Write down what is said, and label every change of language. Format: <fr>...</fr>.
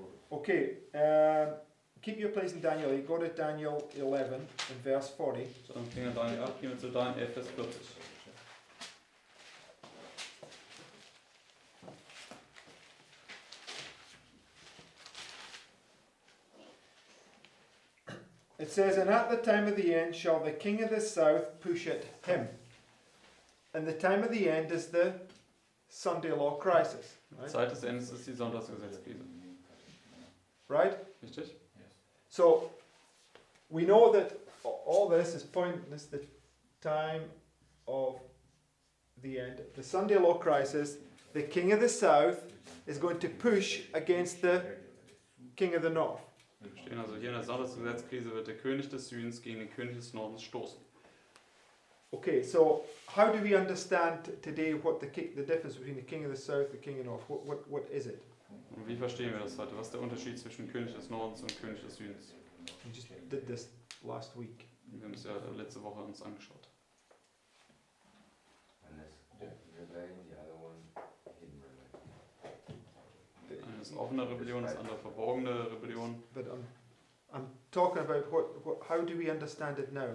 <en>Okay, keep your place in Daniel 8. Go to Daniel 11 and verse 40.</en> <de>So, dann gehen wir Daniel 8, gehen wir zu Daniel 11, Vers 40.</de> <en>It says, and at the time of the end shall the king of the south push at him. And the time of the end is the Sunday law crisis, right?</en> <de>Zeit des Endes ist die Sonntagsgesetzkrise.</de> <en>Right?</en> <de>Richtig?</de> <en>Yes. So we know that all this is pointing this the time of the end. The Sunday law crisis, the king of the south is going to push against the king of the north.</en> <de>Wir stehen also hier in der Sonntagsgesetzkrise, wird der König des Südens gegen den König des Nordens stoßen.</de> <en>Okay, so how do we understand today what the difference between the king of the south, the king of the north? What is it?</en> <de>Und wie verstehen wir das heute? Was ist der Unterschied zwischen König des Nordens und König des Südens?</de> <en>We just did this last week.</en> <de>Wir haben es ja letzte Woche uns angeschaut.</de> <en>One is rebellion, the other one hidden rebellion.</en> <de>Eine ist offene Rebellion, das andere verborgene Rebellion.</de> <en>But I'm talking about how do we understand it now?</en>